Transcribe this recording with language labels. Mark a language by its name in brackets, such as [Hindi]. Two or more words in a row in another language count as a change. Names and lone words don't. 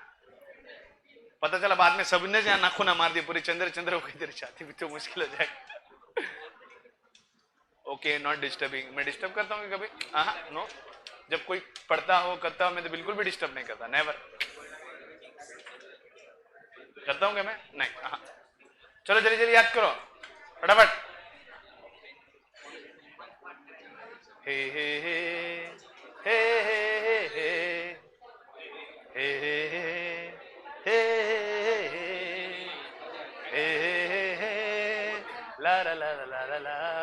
[Hindi] पता चला बाद में सबने जहां नाखून मार दिया, पूरी चंद्र चंद्र हो गई तेरी छाती भी, तो मुश्किल हो जाएगा। [English] Okay, not disturbing. [Hindi] मैं डिस्टर्ब करता हूँ कभी? नो। जब कोई पढ़ता हो करता हो मैं तो बिल्कुल भी डिस्टर्ब नहीं करता, नेवर। करता हूँ क्या मैं? नहीं। चलो जल्दी जल्दी याद करो फटाफट। हे हे हे हे हे हे हे हे हे हे ला ला ला ला ला ला